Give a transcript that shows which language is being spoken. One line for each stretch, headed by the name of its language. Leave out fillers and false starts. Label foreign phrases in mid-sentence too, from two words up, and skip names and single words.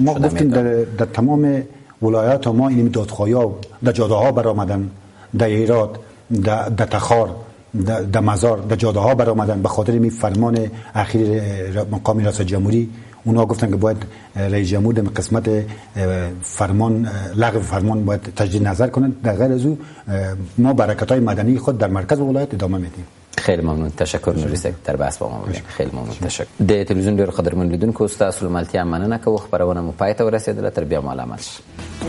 Persian: ما گفتیم در تمام ولایات ما این دادخواهی‌ها در جاده‌ها برآمدن در ایراد در تخار در مزار در جاده‌ها برآمدن به خاطر این فرمان اخیر مقام ریاست جمهوری. اونا گفتن که باید رئیس جمهور در قسمت فرمان لغو فرمان باید تجدید نظر کنن. در غیر از او ما حرکت‌های مدنی خود در مرکز ولایت ادامه میدیم. خیلی ممنون. تشکر نوریس در بحث با ما بودین. خیلی ممنون. تشکر.
Pashto: د تلویزیون ډیر قدرمن لیدونکو تاسو ملتیا مننه کوم خبرونه مو پای ته ورسېدله تر بیا مو عمل